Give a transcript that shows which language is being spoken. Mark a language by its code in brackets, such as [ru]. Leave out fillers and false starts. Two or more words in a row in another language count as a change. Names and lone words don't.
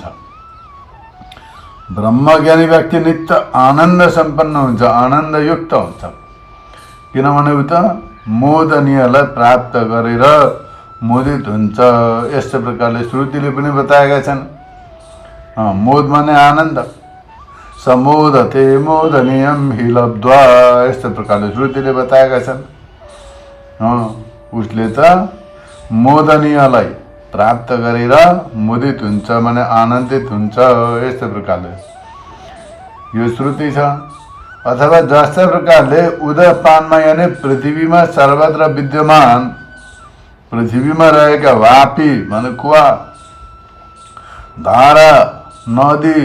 [ne] ब्रह्मज्ञानी व्यक्ति नित्य आनन्द सम्पन्न हुन्छ, आनन्दयुक्त हुन्छ। किनभने उता मोदनीयलाई प्राप्त गरेर मोदित हुन्छ। यस्तो प्रकारले श्रुतिले पनि बताएका छन्। मोद माने आनन्द, [sa] समोदते मोदनीयम हि लब्ध्वा, [ne] यस्तो प्रकारले श्रुतिले बताएका छन्। उसले त मोदनीयलाई प्राप्त गरेर मोदित हुन्छ माने आनन्दित हुन्छ। यस्तो प्रकारले यो श्रुति छ। अथवा जस्तै प्रकारले उदयपानमा यानि पृथ्वीमा सर्वत्र विद्यमान, पृथ्वीमा रहेका वापी माने कुवा, धारा, नदी,